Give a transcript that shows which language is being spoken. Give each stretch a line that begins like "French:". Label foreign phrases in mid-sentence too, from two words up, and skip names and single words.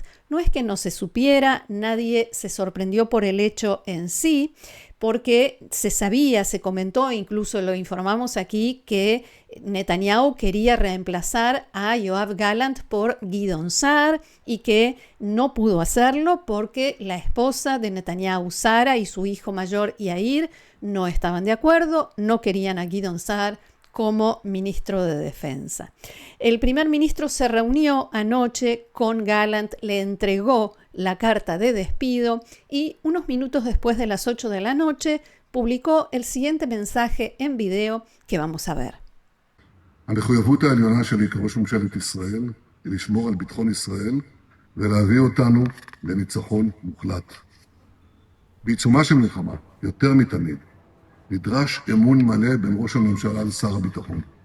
Spanish: No es que no se supiera, nadie se sorprendió por el hecho en sí, porque se sabía, se comentó, incluso lo informamos aquí, que Netanyahu quería reemplazar a Yoav Gallant por Gideon Sa'ar y que no pudo hacerlo porque la esposa de Netanyahu, Sara, y su hijo mayor Yair no estaban de acuerdo, no querían a Gideon Sa'ar como ministro de Defensa. El primer ministro se reunió anoche con Gallant, le entregó la carta de despido y unos minutos después de las 8 de la noche publicó el siguiente mensaje en video que vamos a ver.
Hebrew: המחויבות העליונה שלי כראש ממשלת ישראל היא לשמור על ביטחון ישראל ולהביא אותנו לניצחון מוחלט. בעיצומה של מלחמה, יותר מתמיד, נדרש אמון מלא בין ראש הממשלה לשר הביטחון.